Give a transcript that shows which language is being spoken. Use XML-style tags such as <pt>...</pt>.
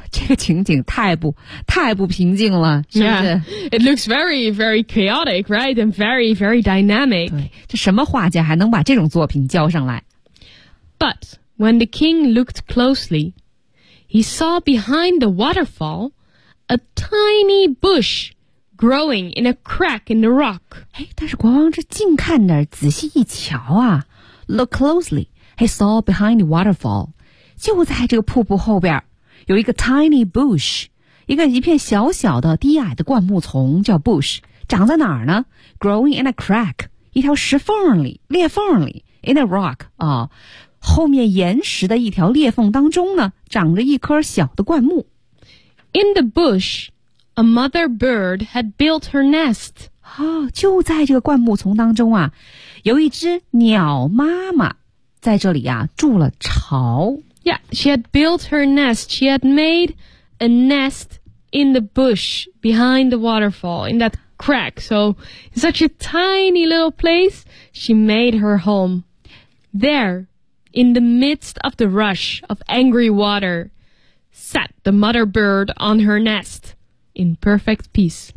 <zh>这个情景太不平静了，是不是</zh> <en>yeah, It looks very, very chaotic, right? And very, very dynamic.</en> <zh>对，这什么画家还能把这种作品交上来？</zh> <en>But when the king looked closely, he saw behind the waterfall a tiny bush growing in a crack in the rock.</en> <zh>但是国王这近看点，仔细一瞧啊 ，</zh> <en>look closely, he saw behind the waterfall,</en> <zh>就在这个瀑布后边。有一个</zh> <en>tiny bush,</en> <zh>一片小小的低矮的灌木丛叫 bush, 长在哪儿呢 ?</zh> <en>growing in a crack,</en> <zh>一条石缝里裂缝里</zh> <en>in a rock,</en> <zh>啊后面岩石的一条裂缝当中呢长着一颗小的灌木。</zh> <en>In the bush, a mother bird had built her nest.</en> <zh>哦就在这个灌木丛当中啊有一只鸟妈妈在这里啊筑了巢。</zh> <en>Yeah, she had built her nest. She had made a nest in the bush behind the waterfall, in that crack. So, in such a tiny little place, she made her home. There, in the midst of the rush of angry water, sat the mother bird on her nest in perfect peace.</en>